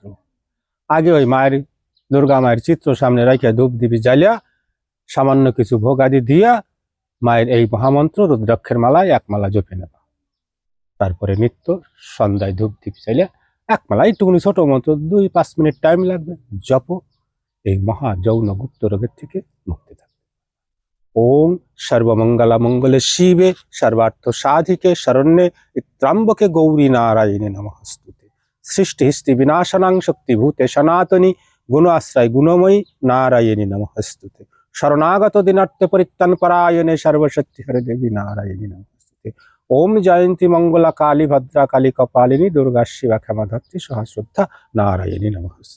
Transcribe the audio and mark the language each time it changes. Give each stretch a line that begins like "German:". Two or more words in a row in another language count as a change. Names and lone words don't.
Bangla: আগে ওই মায়ের, দুর্গা মায়ের চিত্র সামনে রাখিয়া ধূপ দিবি জ্বালিয়া সামান্য কিছু ভোগ আদি দিয়া মায়ের এই মহামন্ত্র রুদ্রাক্ষের মালায় এক মালা জপে নেবা। তারপরে নিত্য সন্ধ্যায় ধূপ দীপ চাইলে এক মালা, একটুকুনি ছোট মন্ত্র, 2-5
English: minute time
Bangla: লাগবে, জপ। এই মহা যৌন গুপ্ত রোগের থেকে মুক্তি থাকবে।
Sanskrit: ওম সর্বমঙ্গলা মঙ্গলে শিবে সর্বার্থ সাধিকে শরণ্যে ত্র্যম্বকে গৌরী নারায়ণী নমস্তুতে। সৃষ্টি হিষ্টি বিনাশনাং শক্তিভূতে সনাতনী গুণ আশ্রয় গুণময়ী নারায়ণী নমস্তুতে। শরণাগত দিনার্থ পরিত্রাণ পরায়ণে সর্বশক্তি হরে দেবী নারায়ণী নমস্তুতে। ওম জয়ন্তী মঙ্গলা কালী ভদ্রা কালী কপালিনী দুর্গা শিবা ক্ষমা ধাত্রী সহস্রদ্ধা নারায়ণী নমস্তুতে।